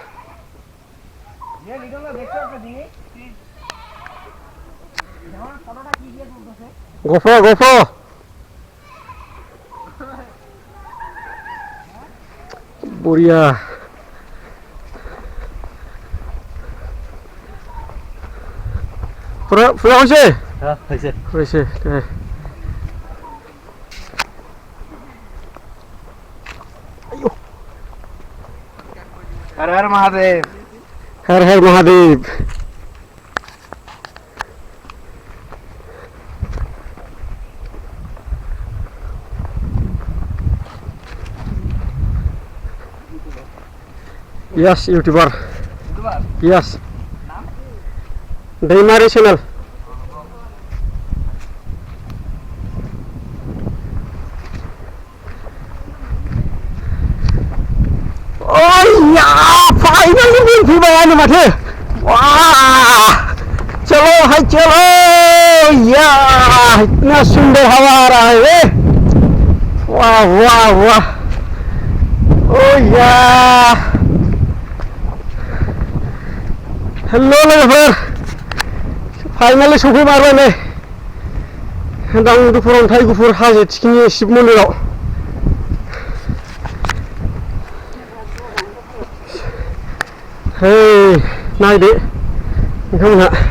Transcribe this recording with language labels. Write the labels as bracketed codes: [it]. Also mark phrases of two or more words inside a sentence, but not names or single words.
[brx] गफ' बरिया फुरा [as] হৈছে হৈছে [hi] हर हर महादेव हर हर महादेव [en] Yes, YouTuber. Yes. Daimari channel. Oh yeah, finally [brx] मोनफैबाय आनो माथो [hi] वाह चलो हाय चलो यार इतना सुंदर हवा आ रहा है वाह वाह वाह [en] oh yeah [brx] हेलो लोगोफोर फाइनालि सफैमारबाय नै दांदुफुर अन्थाइ गुफुर हाजो थिखिनि शिब मन्दिराव हे नायदो नोंथांमोनहा